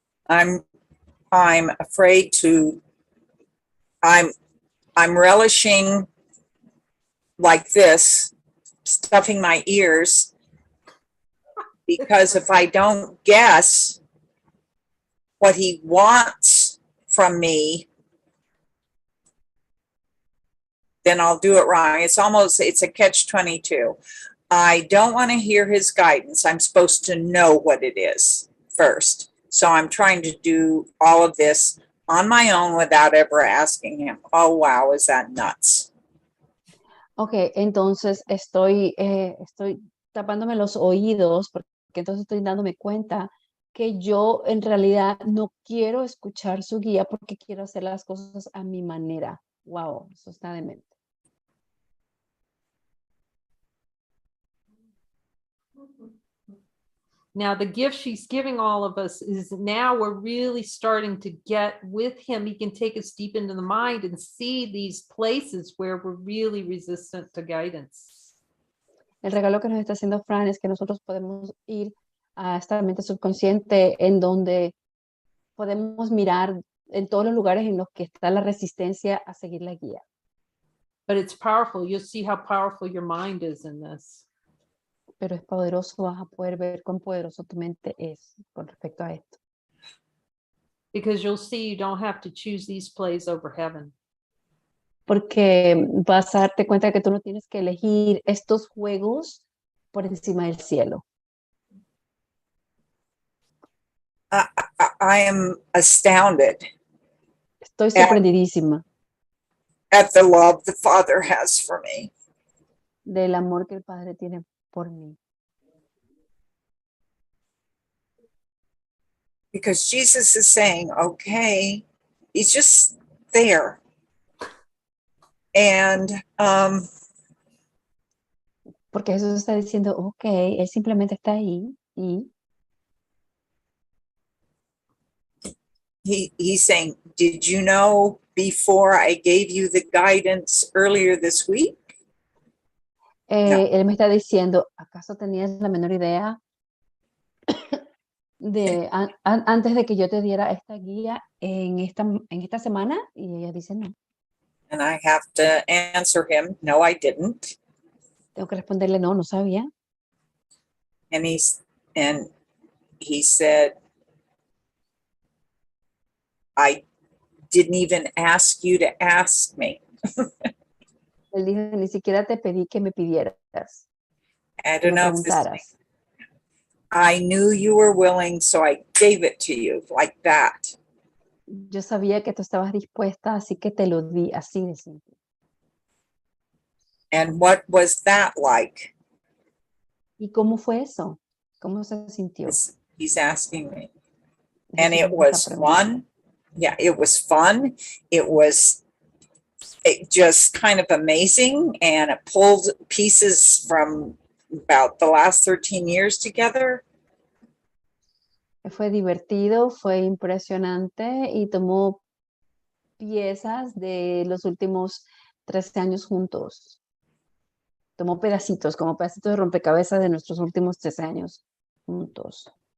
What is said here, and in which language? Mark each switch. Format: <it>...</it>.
<en>I'm afraid to, I'm relishing like this, stuffing my ears, because if I don't guess what he wants from me, then I'll do it wrong. It's a catch-22. I don't want to hear his guidance. I'm supposed to know what it is first. So I'm trying to do all of this on my own without ever asking him. Oh, wow, is that nuts?</en> <es>Ok, entonces estoy tapándome los oídos porque entonces estoy dándome cuenta que yo en realidad no quiero escuchar su guía porque quiero hacer las cosas a mi manera. Wow, eso está demente.</es> <en>Now, the gift she's giving all of us is now we're really starting to get with him. He can take us deep into the mind and see these places where we're really resistant to guidance.</en> <es>El regalo que nos está haciendo Fran es que nosotros podemos ir a esta mente subconsciente en donde podemos mirar en todos los lugares en los que está la resistencia a seguir la guía.</es> <en>But it's powerful. You'll see how powerful your mind is in this.</en> <es>Pero es poderoso, vas a poder ver cuán poderoso tu mente es con respecto a esto.</es> <en>Because you'll see you don't have to choose these plays over heaven.</en> <es>Porque vas a darte cuenta que tú no tienes que elegir estos juegos por encima del cielo.</es> <en>I am astounded</en> <es>Estoy sorprendidísima</es> <en>at the love the Father has for me.</en> <es>del amor que el Padre tiene por mí.</es> <en>Because Jesus is saying, okay, he's just there. And</en> <es>Porque Jesús está diciendo, ok, Él simplemente está ahí y</es> <en>he's saying, did you know before I gave you the guidance earlier this week?</en> <es>Él me está diciendo, ¿acaso tenías la menor idea de antes de que yo te diera esta guía en esta semana? Y ella dice, no.</es> <en>And I have to answer him, no, I didn't.</en> <es>Tengo que responderle, no, no sabía.</es> <en>And he said, I didn't even ask you to ask me.</en> <es>Él dijo, ni siquiera te pedí que me pidieras,</es> <en>I</en> <es>que</es> <en>don't</en> <es>me</es> <en>know if this,</en> <es>preguntaras.</es> <en>I knew you were willing, so I gave it to you like that.</en> <es>Yo sabía que tú estabas dispuesta, así que te lo di así de simple.</es> <en>And what was that like?</en> <es>¿Y cómo fue eso? ¿Cómo se sintió?</es> <en>He's asking me. And</en> <es>Jesús</es> <en>it</en> <es>me</es> <en>was</en> <es>está preguntando.</es> <en>fun. Yeah, it was fun. It was just kind of amazing. And it pulled pieces from about the last 13 years together.</en> <es>Fue divertido, fue impresionante y tomó piezas de los últimos 13 años juntos. Tomó pedacitos, como pedacitos de rompecabezas de nuestros últimos 13 años juntos.</es>